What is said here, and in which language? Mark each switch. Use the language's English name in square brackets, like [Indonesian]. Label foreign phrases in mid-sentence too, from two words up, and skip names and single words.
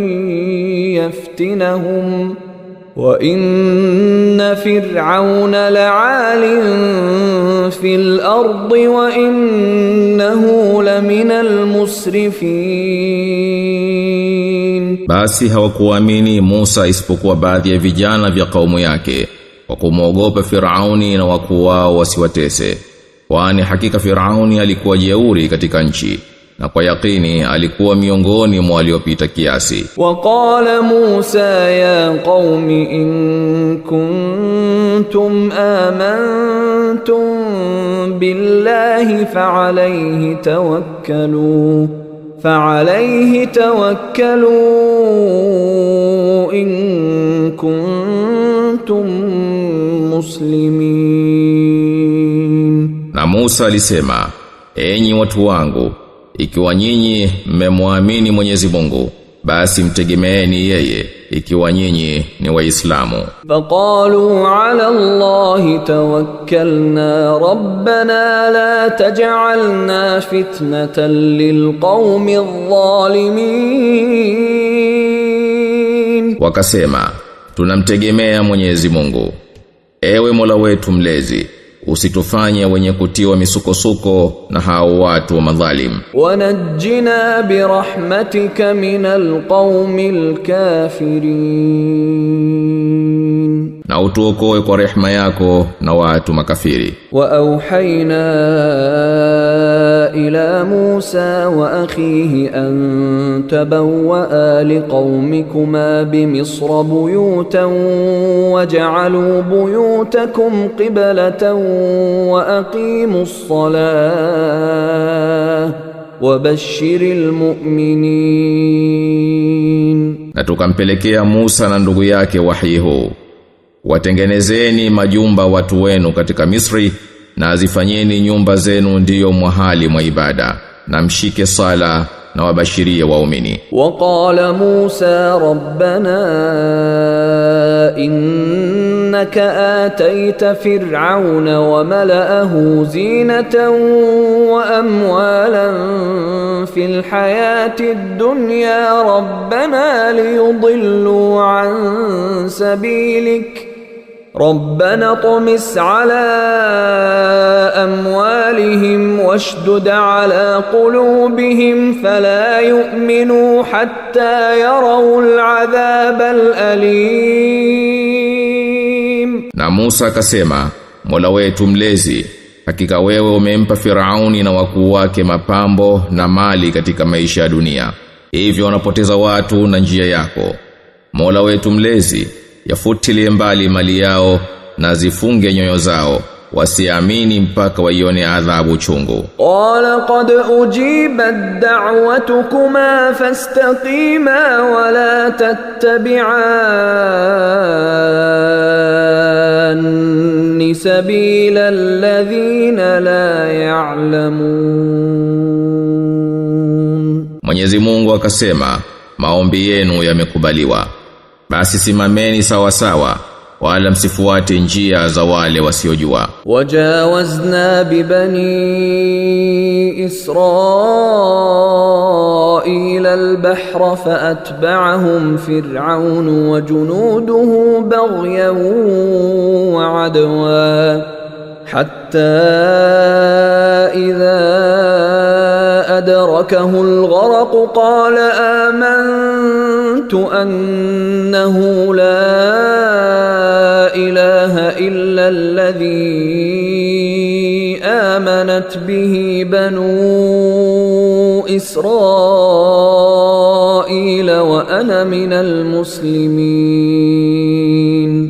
[Arabic] يفتنهم وإن فرعون لعال في الأرض وإنه لمن المسرفين. [Swahili] Basi hawakuamini Musa isipokuwa baadhi ya vijana vya kaumu yake, kwa kumwogopa Firauni na wakuu wao wasiwatese, kwani hakika Firauni alikuwa jeuri katika nchi, na kwa yakini alikuwa miongoni mwa waliopita kiasi. [Arabic] وقال موسى يا قوم إن كنتم آمنتم بالله فعليه توكلوا إن كنتم مسلمين. [Swahili] Na Musa alisema, enyi watu wangu, ikiwa nyinyi mmemwamini Mwenyezi Mungu, basi mtegemeeni yeye, ikiwa nyinyi ni waislamu. [Arabic] فقالوا على الله توكلنا ربنا لا تجعلنا فتنة للقوم الظالمين. [Swahili] Wakasema, tunamtegemea Mwenyezi Mungu. Ewe Mola wetu mlezi, usitufanye wenye kutiwa misukosuko na hao watu wa madhalim. [Arabic] ونجنا برحمتك من القوم الكافرين. [Swahili] Na utuokoe kwa rehema yako na watu makafiri. [Arabic] وأوحينا إلى موسى وأخيه أن تبوأ لقومكما بمصر بيوتا وجعلوا بيوتكم قبلة وأقيموا الصلاة وبشر المؤمنين. [Swahili] Na tukampelekea Musa na ndugu yake wahi huu, watengenezeni majumba watu wenu katika Misri, na azifanyeni nyumba zenu ndiyo mahali mwa ibada, na mshike sala na wabashirie waumini. [Arabic] وقال موسى ربنا إنك آتيت فرعون وملأه زينة وأموالا في الحياة الدنيا ربنا ليضلوا عن سبيلك ربنا طمس على أموالهم واشدد على قلوبهم فلا يؤمنوا حتى يروا العذاب الأليم. [Swahili] Na Musa akasema, Mola wetu mlezi, hakika wewe umempa Firauni na wakuu wake mapambo na mali katika maisha ya dunia, hivyo wanapoteza watu na njia yako. Mola wetu mlezi, yafutilie mbali mali yao na zifunge nyoyo zao, wasiamini mpaka waione adhabu chungu. [Arabic] قال قد أجيبت دعوتكما فاستقيما ولا تتبعان سبيل الذين لا يعلمون. [Swahili] Mwenyezi Mungu akasema, maombi yenu yamekubaliwa, basi simameni sawa sawa, wala msifuate njia za wale wasiojua. [Arabic] وجاوزنا ببني إسرائيل البحر فأتبعهم فرعون وجنوده بغيا وعدوا حتى إذا أدركه الغرق قال آمنت أنه لا إله إلا الذي آمنت به بنو إسرائيل وأنا من المسلمين.